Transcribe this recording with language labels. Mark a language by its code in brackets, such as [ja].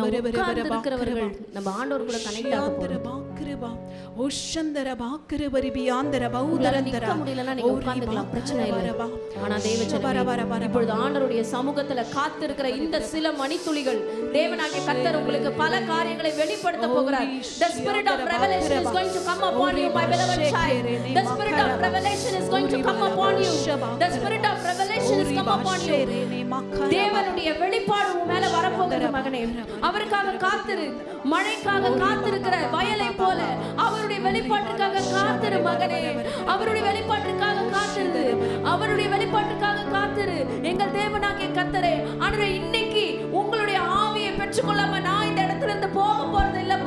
[ta] உட்கார்ந்திருக்கிறவர்கள் நம்ம ஆண்டவர் கூட கனெக்ட் ஆக போறோம். பாக்கரவா ஓஷந்தர பாக்கர வரிபியாந்தர பௌதரந்தர முடியலனா நீங்க உட்கார்ந்துக்கலாம், பிரச்சனை இல்ல. ஆனா தேவஜனமே இப்பொழுது ஆண்டவருடைய சமூகத்துல காத்திருக்கிற இந்த சில மணித்துளிகள் தேவனாகிய கர்த்தர் உங்களுக்கு பல காரியங்களை வெளிப்படுத்த போகிறார். [en] The spirit of revelation is going to come upon you, my beloved child. The spirit of revelation is going to come upon you. The spirit of revelation is come upon you. [ta] தேவனுடைய வெளிப்பாடு உன் மேல வரப்போகிறது மகனே. அவருக்காக காத்திரு. மழைக்காக காத்திருக்கிற வயலை போல அவருடைய வெளிப்பாட்டுக்காக காத்திரு மகனே. அவருடைய வெளிப்பாட்டுக்காக காத்திரு. அவருடைய வெளிப்பாட்டுக்காக காத்திரு. எங்கள் தேவனாகிய கர்த்தரே, ஆண்டவரே, இன்னைக்கு உங்களுடைய ஆவியை பெற்றுக்கொள்ளாம நான் இந்த இடத்துல இருந்து போக போறது